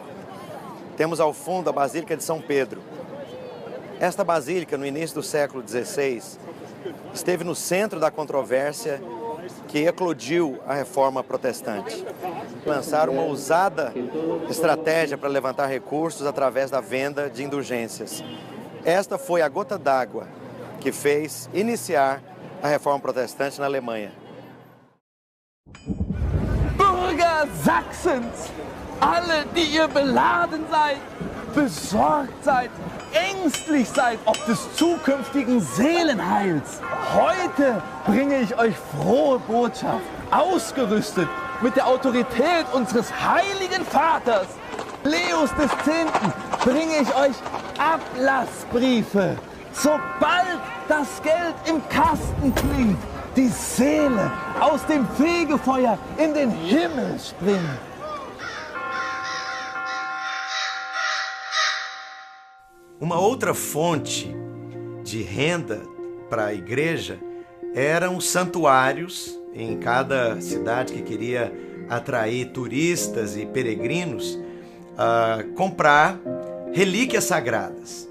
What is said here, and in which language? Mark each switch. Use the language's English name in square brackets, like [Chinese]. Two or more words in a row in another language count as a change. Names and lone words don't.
[Portuguese] Temos ao fundo a Basílica de São Pedro. Esta basílica, no início do século XVI, esteve no centro da controvérsia que eclodiu a Reforma Protestante. Lançaram uma ousada estratégia para levantar recursos através da venda de indulgências. Esta foi a gota d'água que fez iniciar a Reforma Protestante na Alemanha. [German] Bürger Sachsens, alle, die ihr beladen seid, besorgt seid, ängstlich seid ob des zukünftigen Seelenheils. Heute bringe ich euch frohe Botschaft, ausgerüstet mit der Autorität unseres heiligen Vaters, Leos X., bringe ich euch Ablassbriefe. Sobald das Geld im Kasten klingt, die Seele aus dem Fegefeuer in den Himmel springt. [Portuguese] Uma outra fonte de renda para a igreja eram os santuários em cada cidade que queria atrair turistas e peregrinos, comprar relíquias sagradas.